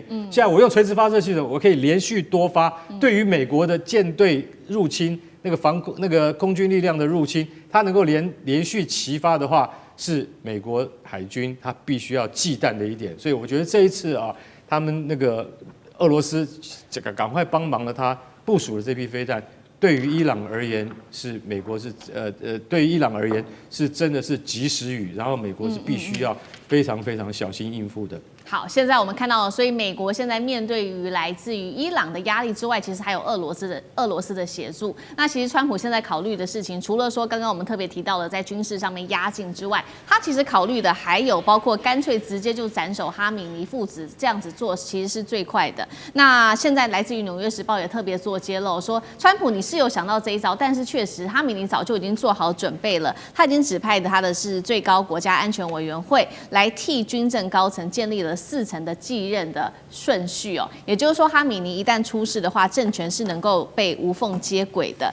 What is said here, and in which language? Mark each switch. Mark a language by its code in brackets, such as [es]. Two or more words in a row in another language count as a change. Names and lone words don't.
[zh] 現在我用垂直發射系統，我可以連續多發。对於美國的艦隊入侵，那個空軍力量的入侵，它能夠連續齊發的話，是美國海軍它必須要忌憚的一點。所以我覺得這一次啊，他們那個俄羅斯這個趕快幫忙了，他部署了這批飛彈。對於伊朗而言，是美國是對於伊朗而言是真的是及時雨，然後美國是必須要非常非常小心應付的。好，现在我们看到了，所以美国现在面对于来自于伊朗的压力之外，其實還有俄羅斯的協助。那其實川普現在考慮的事情，除了說剛剛我們特別提到的在軍事上面壓境之外，他其實考慮的還有包括乾脆直接就斬首哈米尼父子，這樣子做其實是最快的。那現在來自於《紐約時報》也特別做揭露，說川普你是有想到這一招，但是確實哈米尼早就已經做好準備了，他已經指派他的是最高國家安全委員會來替軍政高層建立了4層的繼任的順序哦，也就是說，哈米尼一旦出事的話，政權是能夠被無縫接軌的。